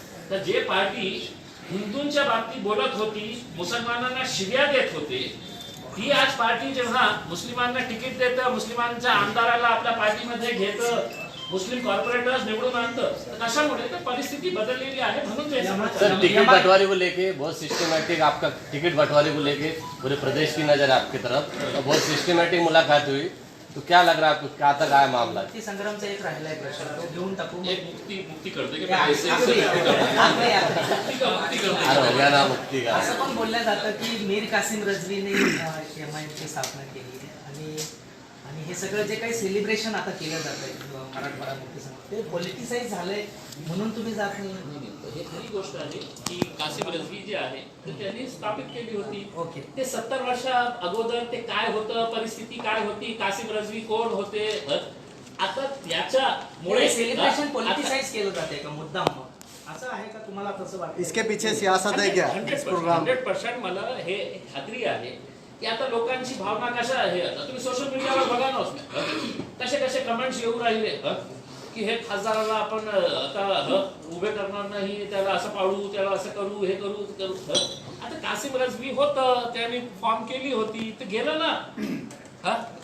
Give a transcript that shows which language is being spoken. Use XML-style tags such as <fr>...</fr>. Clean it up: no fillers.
<mr>तर जे पार्टी हिंदूंच्या बाबतीत बोलत होती, मुसलमानांना शिव्या देत होते, ही आज पार्टी जेव्हा मुस्लिमांना तिकीट देतं, मुस्लिमांच्या आमदाराला आपल्या पार्टीमध्ये घेतं, मुस्लिम कॉर्पोरेटर्स निवडून आणतं, कशामुळे? तर परिस्थिती बदललेली आहे म्हणून ते.</mr> <hi>सर, टिकट बंटवारे को लेके बहुत सिस्टमैटिक, आपका टिकट बंटवारे को लेके पूरे प्रदेश की नजर है आपकी तरफ, बहुत सिस्टमेटिक मुलाकात हुई, तो क्या लग रहा है आपको, क्या तक आया मामला?</hi> <mr>मुक्ती संग्रामचा एक राहिलाय प्रश्न, तो घेऊन टाकू.</mr> <hi>एक मुक्ती करते की या, पैसे आखरी, मुक्ती करते. आखरी. अरे हो गया ना मुक्ती का.</hi> <mr>असं पण बोललं जातं की मीर कासिम रजवीने एमआयएमची स्थापना केली आहे आणि हे सगळं जे काही सेलिब्रेशन आता केलं जातंय मराठवाडा मुक्ती संघ, ते पॉलिटिसाइज झालंय म्हणून तुम्ही जात नाही? हे खरी गोष्ट आहे की कासिम रजवी जे आहे ते त्यांनी स्थापित केली होती. ओके. ते 70 वर्षा अगोदर ते काय होतं, परिस्थिती काय होती, कासिम रजवी कोण होते, आता त्याच्यामुळे सेलिब्रेशन पॉलिटिसाइज केलं जाते का मुद्दाम? मग असं आहे का, तुम्हाला तसं वाटतं?</mr> <hi>इसके पीछे सियासत है क्या इस प्रोग्राम?</hi> <mr>100% मला हे खात्री आहे की आता लोकांची भावना कशा आहे. आता तुम्ही सोशल मीडियावर बघा ना, कसे कसे कमेंट्स येऊ राहिले की हे खासदाराला आपण आता उभे करणार नाही, त्याला असं पाडू, त्याला असं करू, हे करू, ते करू. आता कासिम रजवी होतं, त्यांनी फॉर्म केली होती, ते गेलं ना.</mr>